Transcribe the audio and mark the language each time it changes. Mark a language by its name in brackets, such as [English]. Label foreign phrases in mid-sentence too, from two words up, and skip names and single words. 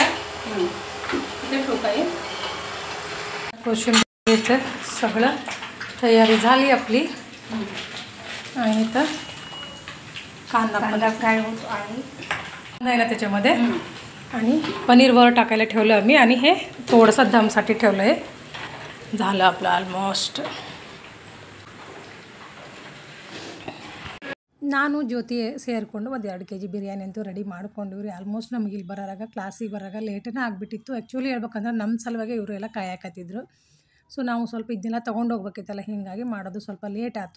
[Marathi] ते ठोकाय कोशिंबीरचं सगळं तयारी झाली आपली. आणि इथं कांदा फ्राय होतो आणि नाही ना त्याच्यामध्ये. आणि पनीर वर टाकायला ठेवलं आम्ही. आणि हे थोडंसं दमसाठी ठेवलं आहे. झालं आपलं ಆಲ್ಮೋಸ್ಟ್. [Kannada] ನಾನು ಜ್ಯೋತಿ ಸೇರಿಕೊಂಡು ಒಂದು 2 kg ಬಿರಿಯಾನಿ ಅಂತೂ ರೆಡಿ ಮಾಡ್ಕೊಂಡಿವ್ರಿ. ಆಲ್ಮೋಸ್ಟ್ ನಮಗೆ ಇಲ್ಲಿ ಬರೋರಾಗ ಕ್ಲಾಸಿಗೆ ಬರೋರಾಗ ಲೇಟನೇ ಆಗಿಬಿಟ್ಟಿತ್ತು. ಆ್ಯಕ್ಚುಲಿ ಹೇಳ್ಬೇಕಂದ್ರೆ ನಮ್ಮ ಸಲುವಾಗಿ ಇವರು ಎಲ್ಲ ಕಾಯಕತ್ತಿದ್ರು. ಸೊ ನಾವು ಸ್ವಲ್ಪ ಇದನ್ನೆಲ್ಲ ತೊಗೊಂಡು ಹೋಗ್ಬೇಕಿತ್ತಲ್ಲ, ಹೀಗಾಗಿ ಮಾಡೋದು ಸ್ವಲ್ಪ ಲೇಟ್ ಆಯಿತು.